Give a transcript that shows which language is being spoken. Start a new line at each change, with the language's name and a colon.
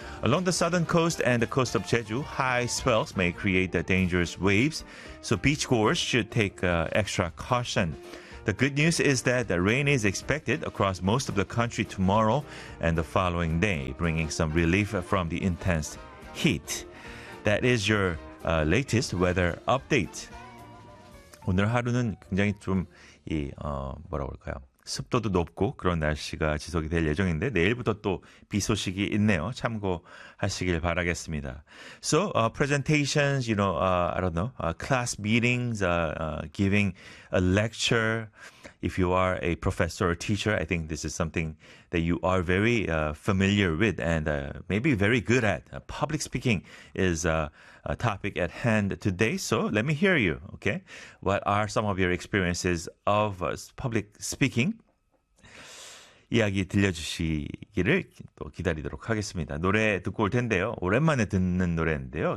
English: Along the southern coast and the coast of Jeju, high swells may create dangerous waves, so beachgoers should take extra caution. The good news is that the rain is expected across most of the country tomorrow and the following day, bringing some relief from the intense heat. That is your latest weather update.
Korean: 오늘 하루는 굉장히 좀 뭐라고 할까요? 습도도 높고 그런 날씨가 지속이 될 예정인데 내일부터 또 비 소식이 있네요. 참고하시길 바라겠습니다.
English: So, presentations, you know, I don't know, class meetings, giving a lecture. If you are a professor or teacher, I think this is something that you are very familiar with and maybe very good at. Public speaking is a topic at hand today. So let me hear you, okay? What are some of your experiences of public speaking?
Korean: 이야기 들려주시기를 또 기다리도록 하겠습니다. 노래 듣고 올 텐데요. 오랜만에 듣는 노래인데요.